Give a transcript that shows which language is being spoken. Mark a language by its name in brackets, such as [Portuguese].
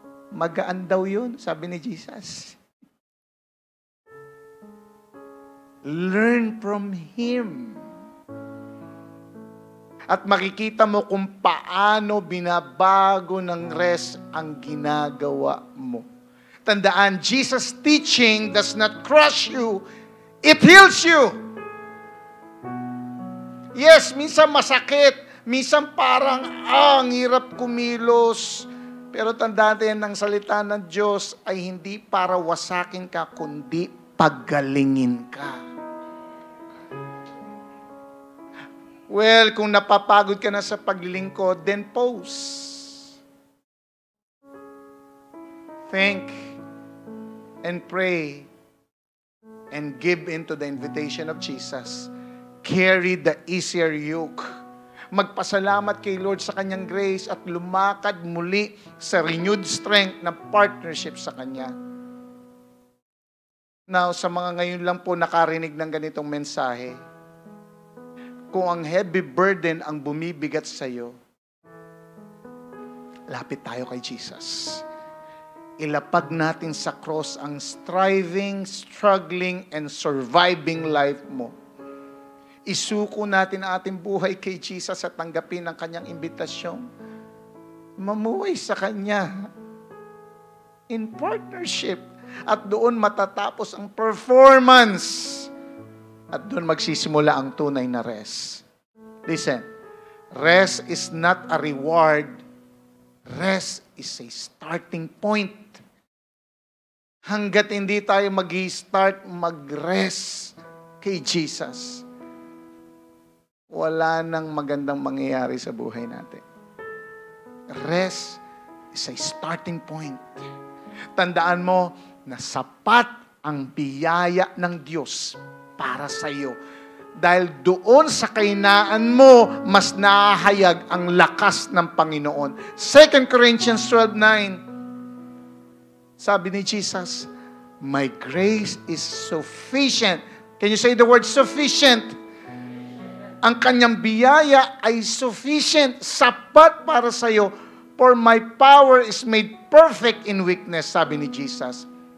[Filipino] Magaan daw yun, sabi ni Jesus. [English] Learn from Him. [Filipino] At makikita mo kung paano binabago ng rest ang ginagawa mo. [English] Tandaan, Jesus' teaching does not crush you, it heals you. [Filipino] Yes, minsan masakit, minsan parang, ang hirap kumilos. Pero tandaan din, ang salita ng Diyos ay hindi para wasakin ka, kundi paggalingin ka. Well, kung napapagod ka na sa paglilingkod, [English] then pause. Think and pray and give into the invitation of Jesus. carry the easier yoke. [Filipino] Magpasalamat kay Lord sa kanyang grace at lumakad muli sa [English] renewed strength [Filipino] ng partnership sa Kanya. Now, sa mga ngayon lang po nakarinig ng ganitong mensahe, kung ang [English] heavy burden [Filipino] ang bumibigat sa iyo, lapit tayo kay Jesus. Ilapag natin sa cross ang [English] striving, struggling, and surviving life [Filipino] mo. Isuko natin ang ating buhay kay Jesus at tanggapin ang kanyang imbitasyon. Mamuhay sa kanya [English] in partnership. [Filipino] At doon matatapos ang performance. At doon magsisimula ang tunay na rest. [English] Listen, rest is not a reward. Rest is a starting point. [Filipino] Hanggat hindi tayo mag-start mag-rest kay Jesus, wala nang magandang mangyayari sa buhay natin. [English] Rest is a starting point. [Filipino] Tandaan mo na sapat ang biyaya ng Diyos para sa iyo. Dahil doon sa kahinaan mo, mas nahahayag ang lakas ng Panginoon. [English] 2 Corinthians 12:9, [Filipino] sabi ni Jesus, [English] my grace is sufficient. Can you say the word sufficient? [Filipino] Ang kanyang biyaya ay sufficient, sapat para sa iyo. [English] For my power is made perfect in weakness, [Filipino] sabi ni Jesus.